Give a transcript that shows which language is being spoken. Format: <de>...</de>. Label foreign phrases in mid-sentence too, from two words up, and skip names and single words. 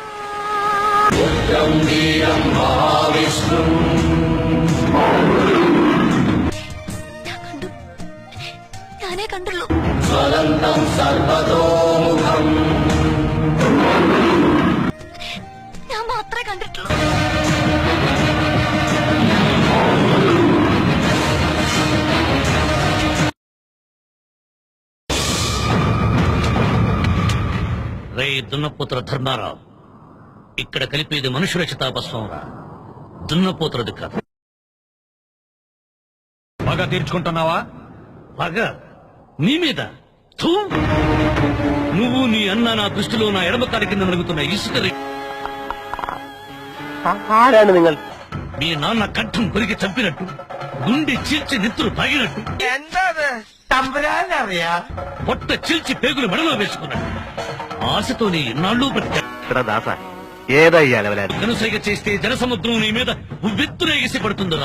<ml>ഞാനേ കണ്ടുള്ളൂ. ഞാൻ മാത്രമേ കണ്ടിട്ടുള്ളൂ.</ml> <te>రే దున్నపోతుల ధర్మారావు, ఇక్కడ కలిపేది మనుషుల చితాభస్మం రా, దున్నపోతులది కాదు. బాగా తీర్చుకుంటున్నావా? పగ నీ మీద? థూ! నువ్వు నీ అన్న నా దృష్టిలో నా ఎడమకాలి కింద నలుగుతున్న ఇసుక.</te> <ml>ആരാണ് നിങ്ങൾ?</ml> <te>మీ నాన్న కంఠం కొరికి చంపినట్టు, గుండె చీల్చి నెత్తురు తాగినట్టు, పొట్ట చీల్చి పేగులు మెడలో వేసుకున్నట్టు ఆశతో నీ ఇన్నాళ్ళు ఇక్కడ దాస ఏదయ్యా లెవలాడు? కనుసైగ చేస్తే జనసముద్రం నీ మీద ఉవ్వెత్తున ఎగిసి పడుతుందిరా.</te>